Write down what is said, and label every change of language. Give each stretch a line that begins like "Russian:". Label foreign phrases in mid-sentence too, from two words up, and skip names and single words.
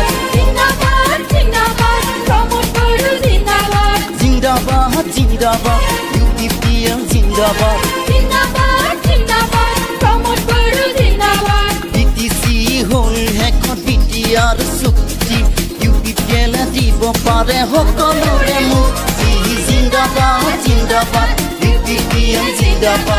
Hindi: जिंदाबाद जिंदाबाद प्रमोद गुरु जिंदाबाद. जिंदाबाद जिंदाबाद UPPL जिंदाबाद. जिंदाबाद जिंदाबाद प्रमोद गुरु जिंदाबाद.
Assamese: BTC হ'ল হেখন BTR চুক্তি, UPPL দিব পাৰে সকলোৰে মুক্তি.
Hindi: जिंदाबाद जिंदाबाद UPPL जिंदाबाद.